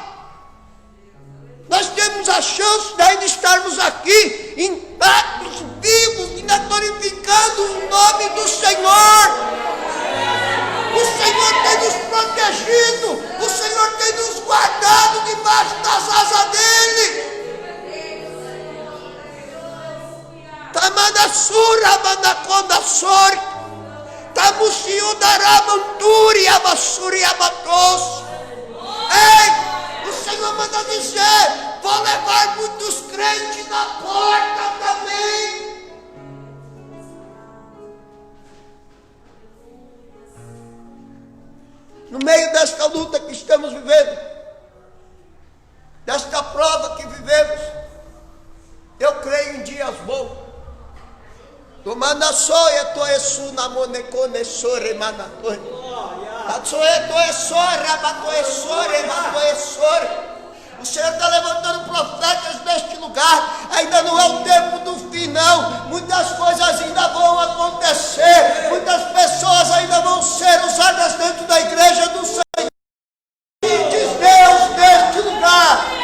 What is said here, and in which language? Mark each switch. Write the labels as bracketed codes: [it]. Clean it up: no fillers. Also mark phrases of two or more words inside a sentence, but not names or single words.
[pt] Nós temos a chance de ainda estarmos aqui, intactos, vivos, ainda glorificando o nome do Senhor. O Senhor tem nos protegido, o Senhor tem nos guardado debaixo das asas dele. Tamanasura, manaconda, tamuciudaramanturi, amassuri, amatos. Ei, o Senhor manda dizer: vou levar muitos crentes na porta também. No meio desta luta que estamos vivendo, desta prova que vivemos, eu creio em dias bons. Tomanda soia toesu na monecone sore manatoi. Atsoe toesore, abatoesore, matoesore. O Senhor está levantando profetas neste lugar. Ainda não é o tempo do fim, não. Muitas coisas ainda vão acontecer. Muitas pessoas ainda vão ser usadas dentro da igreja do Senhor. Diz Deus neste lugar.